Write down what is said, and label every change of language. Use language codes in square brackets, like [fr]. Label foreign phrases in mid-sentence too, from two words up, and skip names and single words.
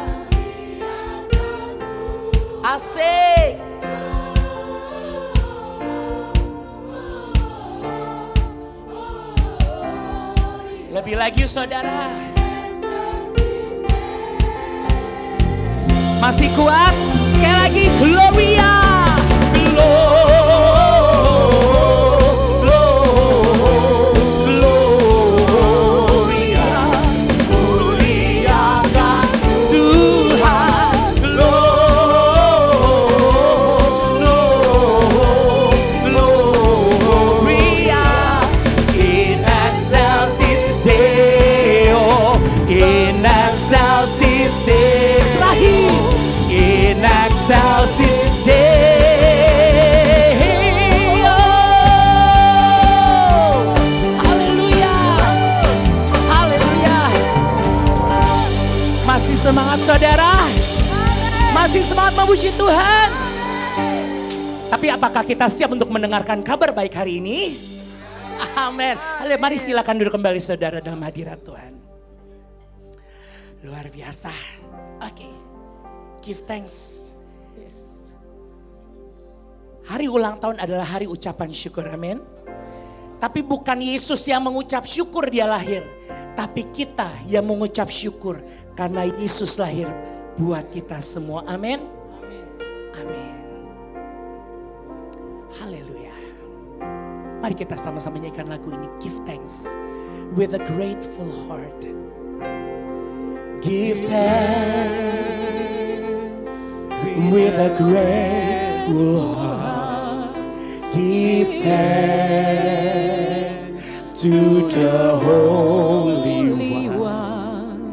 [id] Asik. Lebih lagi saudara. Masih kuat? Sekali lagi Gloria. Gloria. Muliakan Tuhan. Gloria. [la] In excelsis Deo. In excelsis Deo. In excelsis Deo. [id] Haleluya. Haleluya. Masih semangat saudara? Masih semangat memuji Tuhan? Tapi apakah kita siap untuk mendengarkan kabar baik hari ini? Amin. Mari silakan duduk kembali saudara dalam hadirat Tuhan. Luar biasa. Oke. [en] Give thanks. Yes. [id] Hari ulang tahun adalah hari ucapan syukur, amin. Tapi bukan Yesus yang mengucap syukur dia lahir. Tapi kita yang mengucap syukur karena Yesus lahir buat kita semua, amin. Amin. Haleluya. Mari kita sama-sama nyanyikan lagu ini. [en] Give thanks with a grateful heart. Give thanks with a grateful heart. Give thanks to the Holy One.